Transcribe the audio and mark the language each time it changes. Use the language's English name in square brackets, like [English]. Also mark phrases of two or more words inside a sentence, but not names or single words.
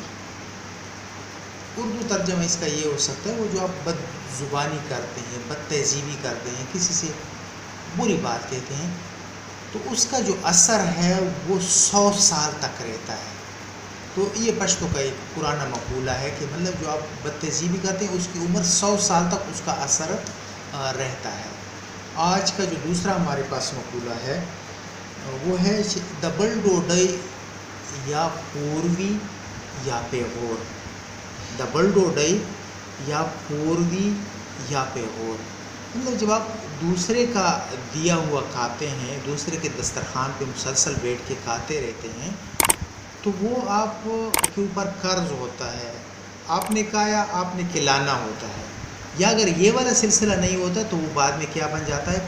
[Urdu] اردو ترجمہ اس کا یہ ہو سکتا ہے وہ جو آپ بد زبانی کرتے ہیں، بد تہذیبی کرتے ہیں، کسی سے بری بات کہتے ہیں، تو اس کا جو اثر ہے وہ 100 سال تک رہتا ہے۔ تو یہ پشتو کا ایک پرانا مقولہ ہے کہ مطلب جو آپ بد تہذیبی کرتے ہیں اس کی عمر 100 سال تک اس کا اثر رہتا ہے۔ آج کا جو دوسرا ہمارے پاس مقولہ ہے وہ ہے [Pashto] دبل ڈوڈئی یا پوروی یا پیغور، دبل ڈوڈئی یا پوروی یا پیغور۔ [Urdu] مطلب جب آپ دوسرے کا دیا ہوا کھاتے ہیں، دوسرے کے دسترخوان پہ مسلسل بیٹھ کے کھاتے رہتے ہیں، تو وہ آپ کے اوپر قرض ہوتا ہے، آپ نے کھایا، آپ نے کھلانا ہوتا ہے۔ یا اگر یہ والا سلسلہ نہیں ہوتا تو وہ بعد میں کیا بن جاتا ہے؟